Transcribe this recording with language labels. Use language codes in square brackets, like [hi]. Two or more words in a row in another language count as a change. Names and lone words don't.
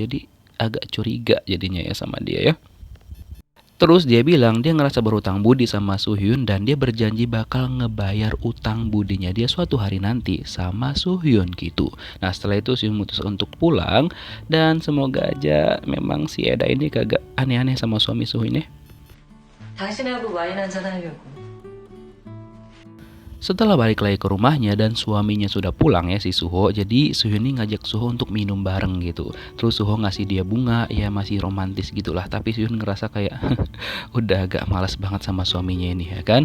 [id] Jadi agak curiga jadinya ya sama dia ya. Terus dia bilang dia ngerasa berhutang budi sama Sohyun dan dia berjanji bakal ngebayar utang budinya dia suatu hari nanti sama Sohyun gitu. Nah setelah itu Sohyun memutuskan untuk pulang dan semoga aja memang si Eda ini kagak aneh-aneh sama suami Sohyun ya. [ko] 당신하고 와인 한잔 하려고. [id] Setelah balik lagi ke rumahnya dan suaminya sudah pulang ya si Suho, jadi Sohyun ini ngajak Suho untuk minum bareng gitu. Terus Suho ngasih dia bunga, ya masih romantis gitulah. Tapi Sohyun ngerasa kayak udah agak malas banget sama suaminya ini ya kan.